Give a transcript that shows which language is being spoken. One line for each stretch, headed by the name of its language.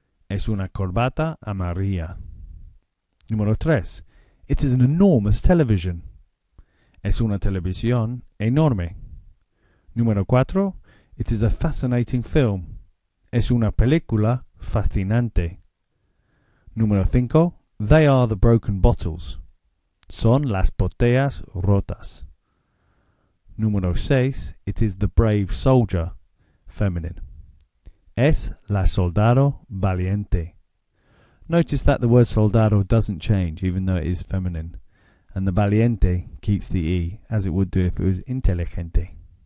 Spanish: Es una corbata amarilla. Número 3.
English: It is an enormous television.
Spanish: Es una televisión enorme. Número 4.
English: It is a fascinating film.
Spanish: Es una película fascinante. Número 5.
English: They are the broken bottles.
Spanish: Son las botellas rotas. Número 6.
English: It is the brave soldier, feminine.
Spanish: Es la soldado valiente.
English: Notice that the word soldado doesn't change even though it is feminine, and the valiente keeps the E as it would do if it was inteligente.